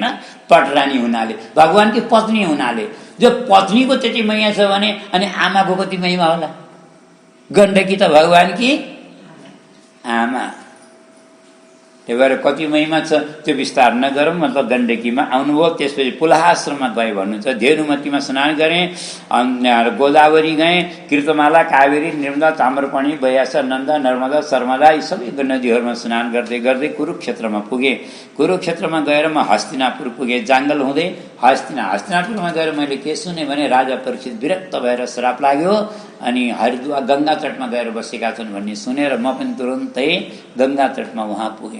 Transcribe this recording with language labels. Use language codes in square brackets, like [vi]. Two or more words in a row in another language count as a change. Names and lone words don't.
[ne] पटरानी हुनाले, भगवानकी पत्नी हुनाले। जो पत्नीको त्यति महिमा छ भने अनि आमाको कति महिमा होला। गण्डकी त भगवानकी आमा, त्यही भएर कति महिमा छ त्यो विस्तार नगरौँ। मतलब गण्डकीमा आउनुभयो, त्यसपछि पुलहाश्रममा गए भन्नुहुन्छ। धेनुमतीमा स्नान गरेँ, गोदावरी गएँ, कृतमाला, कावेरी, नर्मदा, ताम्रपर्णी, बयासा, नन्दा, नर्मदा, शर्मदा यी सबै नदीहरूमा स्नान गर्दै गर्दै कुरुक्षेत्रमा पुगेँ। कुरुक्षेत्रमा गएर म हस्तिनापुर पुगेँ। जाङ्गल हुँदै हस्तिनापुरमा गएर मैले के सुने भने राजा परीक्षित विरक्त भएर श्राप लाग्यो अनि हरिद्वार गङ्गा तटमा गएर बसेका छन् भन्ने सुनेर म पनि तुरुन्तै गङ्गा तटमा वहाँ पुगेँ।